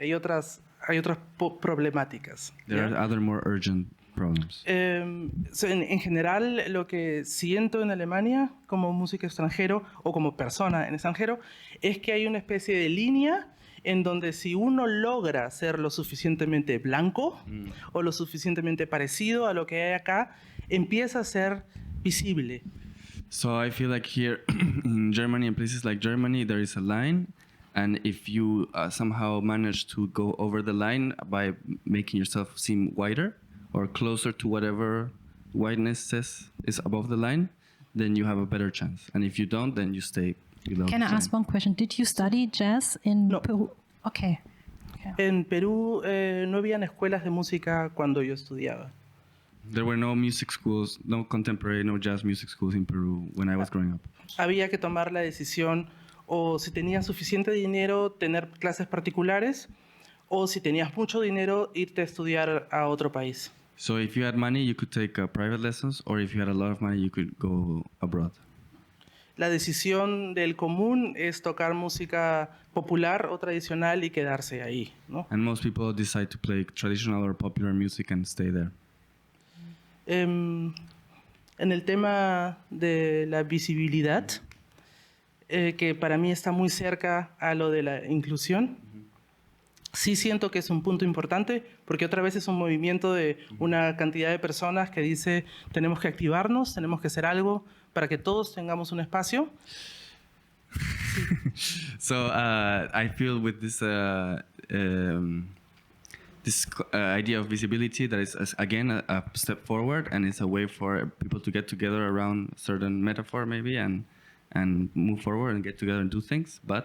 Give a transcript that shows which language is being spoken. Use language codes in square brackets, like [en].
[es] Hay otras problemáticas. [en] There are other more urgent problems. [es] En general, lo que siento en Alemania como músico extranjero o como persona en extranjero es que hay una especie de línea en donde si uno logra ser lo suficientemente blanco o lo suficientemente parecido a lo que hay acá, empieza a ser visible. [en] So I feel like here in Germany, in places like Germany, there is a line, and if you somehow manage to go over the line by making yourself seem whiter or closer to whatever whiteness is above the line, then you have a better chance. And if you don't, then you stay below. Can I ask one question? Did you study jazz in No. Peru? Okay. [es] En Perú no habían escuelas de música cuando yo estudiaba. [en] There were no music schools, no contemporary, no jazz music schools in Peru when I was growing up. [es] Había que tomar la decisión o si tenías suficiente dinero, tener clases particulares, o si tenías mucho dinero, irte a estudiar a otro país. [en] So if you had money, you could take private lessons, or if you had a lot of money, you could go abroad. [es] La decisión del común es tocar música popular o tradicional y quedarse ahí, ¿no? [en] And most people decide to play traditional or popular music and stay there. [es] En el tema de la visibilidad, que para mí está muy cerca a lo de la inclusión, sí siento que es un punto importante, porque otra vez es un movimiento de una cantidad de personas que dice tenemos que activarnos, tenemos que hacer algo para que todos tengamos un espacio. [en] So I feel with this idea of visibility that is again a step forward, and it's a way for people to get together around a certain metaphor maybe and move forward and get together and do things.